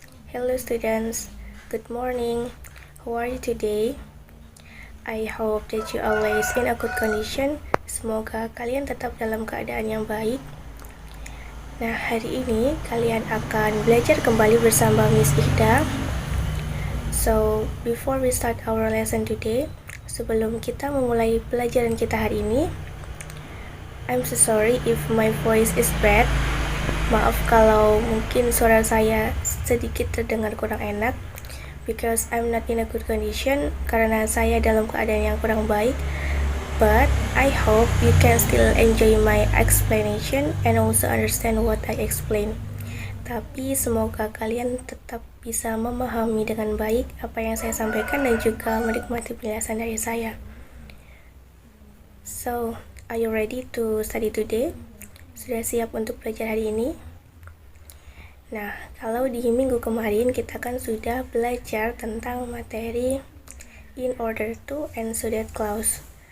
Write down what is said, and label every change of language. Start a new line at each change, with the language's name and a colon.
English: Hello students, good morning. How are you today? I hope that you always in a good condition.
Indonesian: Semoga kalian tetap dalam keadaan yang baik. Nah, hari ini kalian akan belajar kembali bersama Miss Ihda.
English: So, before we start our lesson today,
Indonesian: sebelum kita memulai pelajaran kita hari ini,
English: I'm so sorry if my voice is bad.
Indonesian: Maaf kalau mungkin suara saya sedikit terdengar kurang enak,
English: because I'm not in a good condition,
Indonesian: karena saya dalam keadaan yang kurang baik.
English: But I hope you can still enjoy my explanation and also understand what I explain.
Indonesian: Tapi semoga kalian tetap bisa memahami dengan baik apa yang saya sampaikan dan juga menikmati penjelasan dari saya.
English: So, are you ready to study today?
Indonesian: Sudah siap untuk belajar hari ini? Nah, kalau di minggu kemarin kita kan sudah belajar tentang materi in order to and so that clause.